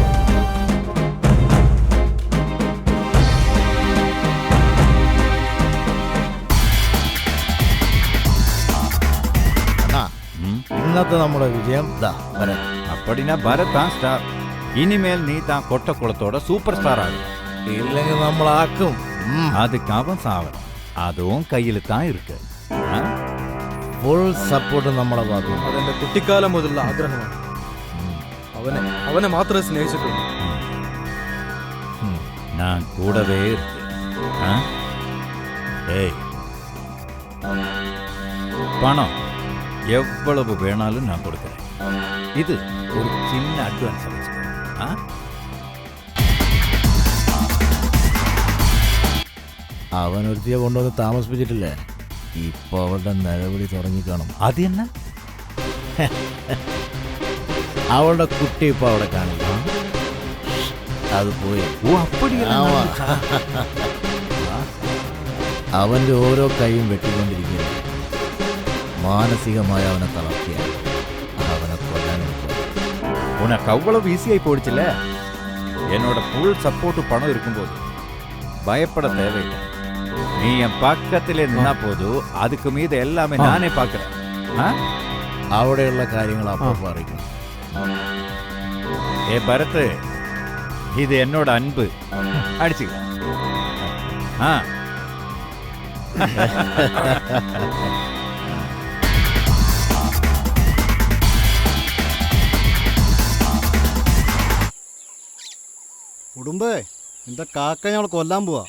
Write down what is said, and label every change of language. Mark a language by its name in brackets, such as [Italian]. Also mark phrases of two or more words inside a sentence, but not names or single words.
[Malayalam] ഇന്നത്തെ നമ്മുടെ വിജയം [Tamil] அப்படினா பரத் தான் ஸ்டார். இனிமேல் நீ தான் கொட்டக்குளத்தோட [English] super star [Tamil] ஆகும். [Malayalam] ഇല്ലെങ്കിൽ നമ്മളാക്കും. [Tamil] அதுக்கு அவன் சாவணும். அதுவும் கையில் தான் இருக்கு. [English] full support [Malayalam] നമ്മളെ ഭാഗം. അതെന്റെ കുട്ടിക്കാലം മുതലുള്ള ആഗ്രഹമാണ്. അവനെ മാത്രമേ സ്നേഹിച്ചിട്ടുള്ളൂ. [Tamil] நான் கூடவே இருக்கு. ஏய், பணம் எவ்வளவு வேணாலும் நான் கொடுக்குறேன். இது ஒரு சின்ன அட்வான்ஸ் வச்சுக்கோ. [Malayalam] അവനൊരുത്തിയെ കൊണ്ടുവന്ന് താമസിപ്പിച്ചിട്ടില്ലേ? ഇപ്പൊ അവളുടെ നിലവിളി തുടങ്ങിക്കാണും. അത് തന്നെ അവളുടെ കുട്ടി ഇപ്പൊ അവിടെ കാണില്ല. അത് പോയി. ഓ അപ്പടിയല്ല. അവൻ്റെ ഓരോ കൈയും വെട്ടിക്കൊണ്ടിരിക്കുന്നു. മാനസികമായി അവനെ തളർത്തിയ അവനെ കൊല്ലാനും [Tamil] உனக்கு அவ்வளவு ஈஸியாகி போயிடுச்சுல்ல. என்னோட [English] full support [Tamil] பணம் இருக்கும்போது பயப்பட தேவையில்லை. நீ என் பக்கத்திலே நின்னா போதும், அதுக்கு மீது எல்லாமே நானே பார்க்குறேன். [Malayalam] അവിടെയുള്ള കാര്യങ്ങൾ അപ്പം അറിയിക്കണം. [Tamil] ஏ பரத், இது என்னோட அன்பு. அடிச்சுக்க. [Malayalam] ഉടുമ്പേ, നിന്റെ കാക്ക ഞങ്ങൾ കൊല്ലാൻ പോവാ.